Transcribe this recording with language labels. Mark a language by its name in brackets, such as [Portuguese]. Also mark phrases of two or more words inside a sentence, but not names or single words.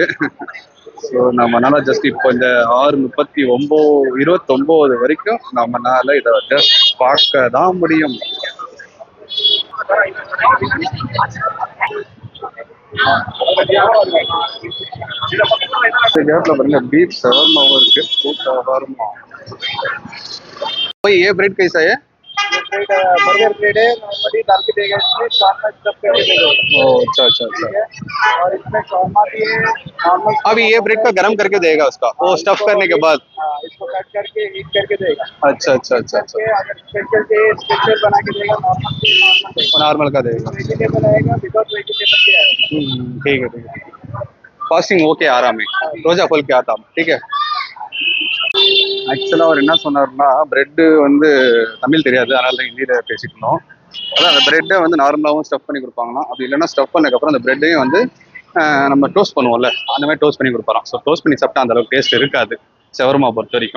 [Tamil] ஸோ நம்மனால ஜஸ்ட் இப்போ இந்த 6:29 வரைக்கும் நம்மனால இதை ஜஸ்ட் பார்க்க தான் முடியும். கேப்ல பாருங்க பீஃப் ஷவர்மாவும் இருக்கு. [Hindi] ஷவர்மா ये ब्रेड कैसा है? बर्गर ब्रेड है, नॉर्मली डाल के देगा, इसमें शॉर्मा स्टफ करके देगा। अच्छा अच्छा अच्छा। और इसमें शॉर्मा भी है नॉर्मल। अभी ये ब्रेड का गरम करके देगा उसका, वो स्टफ करने के बाद इसको कट करके हीट करके देगा। अच्छा अच्छा अच्छा अच्छा। अगर स्पेशल चाहिए स्पेशल बना के देगा, नॉर्मल का देगा। वेजिटेबल आएगा, [English] without vegetable [Hindi] के आएगा। ठीक है ठीक है। [English] fasting okay [Hindi] आराम है, रोजा खोल के आता हूँ, ठीक है। [Tamil] ஆக்சுவலாக அவர் என்ன சொன்னார்னா, பிரெட்டு தமிழ் தெரியாது, அதனால தான் ஹிந்தியில் பேசிக்கணும். அதான் அந்த பிரெட்டை வந்து நார்மலாகவும் ஸ்டஃப் பண்ணி கொடுப்பாங்களாம். அப்படி இல்லைன்னா ஸ்டஃப் பண்ணதுக்கப்புறம் அந்த பிரெட்டையும் வந்து நம்ம டோஸ்ட் பண்ணுவோம்ல அந்த மாதிரி டோஸ்ட் பண்ணி கொடுப்பாராம். ஸோ டோஸ்ட் பண்ணி சாப்பிட்டா அந்த அளவுக்கு டேஸ்ட் இருக்காது ஷவர்மா பொறுத்த வரைக்கும்.